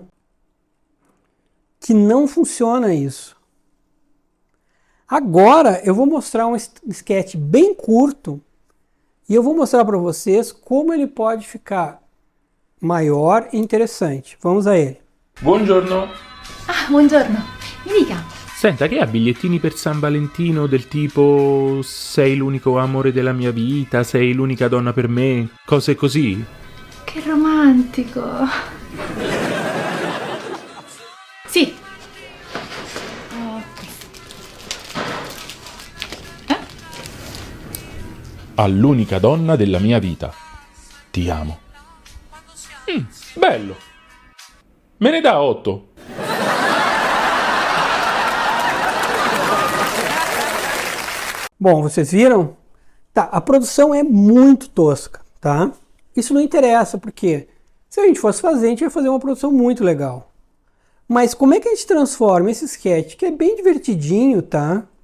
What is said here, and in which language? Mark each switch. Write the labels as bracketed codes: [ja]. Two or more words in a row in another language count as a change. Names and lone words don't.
[pt] Que não funciona isso. Agora eu vou mostrar um sketch bem curto e eu vou mostrar para vocês como ele pode ficar maior e interessante. Vamos a ele. [it] Buongiorno. Ah, buongiorno. Mi dica. Senta, che ha bigliettini per San Valentino del tipo sei l'unico amore della mia vita, sei l'unica donna per me, cose così? Che romantico. Sì. All'unica donna della mia vita. Ti amo. Bello. Me ne dà 8. [pt] Bom, vocês viram? Tá, a produção é muito tosca, tá? Isso não interessa, porque se a gente fosse fazer, a gente ia fazer uma produção muito legal. Mas como é que a gente transforma esse sketch, que é bem divertidinho, tá?